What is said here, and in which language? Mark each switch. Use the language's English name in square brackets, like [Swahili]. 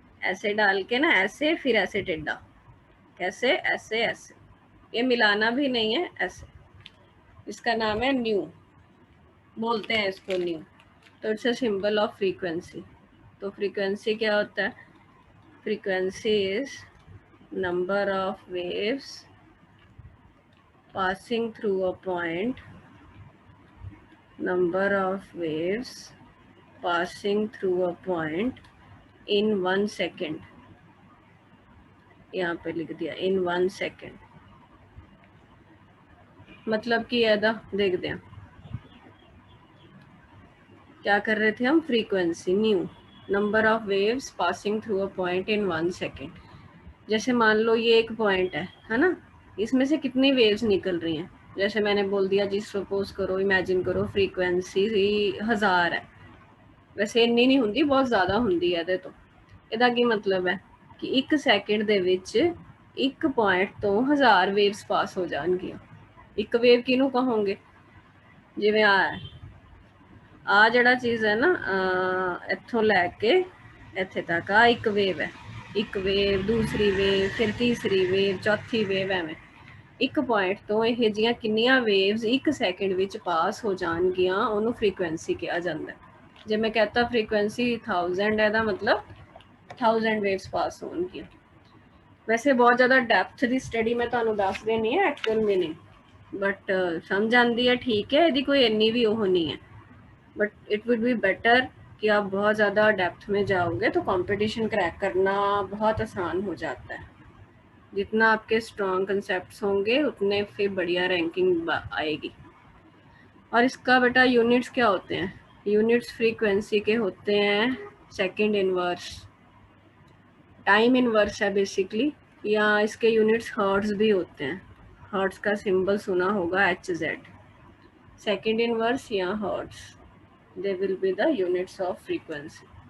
[Hindi] ऐसे डाल के ना, ऐसे, फिर ऐसे टेढ़ा, कैसे? ऐसे ऐसे, ये मिलाना भी नहीं है, ऐसे। इसका नाम है न्यू, बोलते हैं इसको न्यू। [English] तो it's a symbol of frequency. तो frequency क्या होता है? Frequency is number of waves passing through a point, number of waves passing through a point in 1 second। [Hindi] यहाँ पे लिख दिया [English] in 1 second। [Hindi] मतलब कि ऐदा देख दें, क्या कर रहे थे हम? [English] Frequency nu, number of waves passing through a point in 1 second. [Hindi] जैसे मान लो ये एक पॉइंट है ना, इसमें से कितनी वेव्स निकल रही हैं? जैसे मैंने बोल दिया जी, सपोज करो, इमेजिन करो फ्रीक्वेंसी 1000 है। वैसे इन्नी नहीं ਹੁੰਦੀ, बहुत ज़्यादा ਹੁੰਦੀ है। [Punjabi] ਇਹਦੇ ਤੋਂ ਇਹਦਾ ਕੀ [Hindi] मतलब है कि [Punjabi] 1 ਸੈਕਿੰਡ ਦੇ ਵਿੱਚ ਇੱਕ ਪੁਆਇੰਟ ਤੋਂ 1000 ਵੇਵਸ ਪਾਸ ਹੋ ਜਾਣਗੀਆਂ। ਇੱਕ ਵੇਵ ਕਿਹਨੂੰ ਕਹੋਗੇ? ਜਿਵੇਂ ਆ ਆ ਜਿਹੜਾ ਚੀਜ਼ ਹੈ ਨਾ ਇੱਥੋਂ ਲੈ ਕੇ ਇੱਥੇ ਤੱਕ ਆ ਇੱਕ ਵੇਵ ਹੈ, ਇੱਕ ਵੇਵ, ਦੂਸਰੀ ਵੇਵ, ਫਿਰ ਤੀਸਰੀ ਵੇਵ, ਚੌਥੀ ਵੇਵ, ਐਵੇਂ ਇੱਕ ਪੁਆਇੰਟ ਤੋਂ ਇਹ ਜਿਹੀਆਂ ਕਿੰਨੀਆਂ ਵੇਵਸ ਇੱਕ ਸੈਕਿੰਡ ਵਿੱਚ ਪਾਸ ਹੋ ਜਾਣਗੀਆਂ ਉਹਨੂੰ ਫ੍ਰੀਕੁਐਂਸੀ ਕਿਹਾ ਜਾਂਦਾ ਹੈ। ਜੇ ਮੈਂ ਕਹਤਾ ਫ੍ਰੀਕੁਐਂਸੀ 1000 ਹੈ, ਦਾ ਮਤਲਬ 1000 ਵੇਵਸ ਪਾਸ ਹੋਣਗੀਆਂ। ਵੈਸੇ ਬਹੁਤ ਜ਼ਿਆਦਾ ਡੈਪਥ ਦੀ ਸਟੱਡੀ ਮੈਂ ਤੁਹਾਨੂੰ ਦੱਸ ਦੇਣੀ ਹੈ ਐਕਚੁਅਲ ਮੀਨਿੰਗ, ਬਟ ਸਮਝ ਆਉਂਦੀ ਹੈ, [Hindi] ਠੀਕ है, यदि कोई इतनी भी वो नहीं है, [English] but it would be better [Hindi] कि आप बहुत ज़्यादा डेप्थ में जाओगे तो कंपटीशन क्रैक करना बहुत आसान हो जाता है। जितना आपके स्ट्रॉन्ग कंसेप्ट्स होंगे उतने फिर बढ़िया रैंकिंग आएगी। और इसका बेटा यूनिट्स क्या होते हैं? यूनिट्स फ्रीक्वेंसी के होते हैं सेकंड इनवर्स, टाइम इनवर्स है बेसिकली, या इसके यूनिट्स हर्ट्ज भी होते हैं। [English] hertz [Hindi] का सिंबल सुना होगा [English] HZ, second inverse या hertz, they will be the units of frequency.